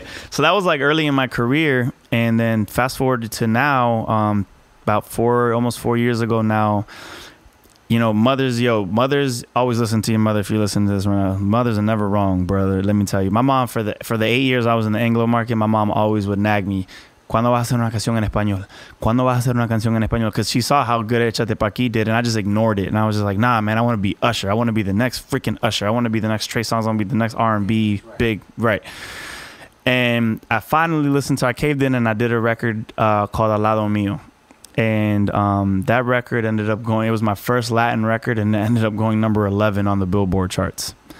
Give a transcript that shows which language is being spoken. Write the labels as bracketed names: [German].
[English] So that was like early in my career. And then fast forward to now, about almost 4 years ago now. You know, mothers always listen to your mother. If you listen to this right now, mothers are never wrong, brother. Let me tell you, my mom for the 8 years I was in the Anglo market, my mom always would nag me. [Spanish] ¿Cuándo vas a hacer una canción en español? ¿Cuándo vas a hacer una canción en español? [English] Because she saw how good Échate Pa' Aquí did, and I just ignored it. And I was just like, nah, man, I want to be Usher. I want to be the next freaking Usher. I want to be the next Trey Songz. I want to be the next R&B big, right? And I finally listened to, I caved in and I did a record called Al Lado Mío. And that record ended up going, it was my first Latin record, and it ended up going number 11 on the Billboard charts.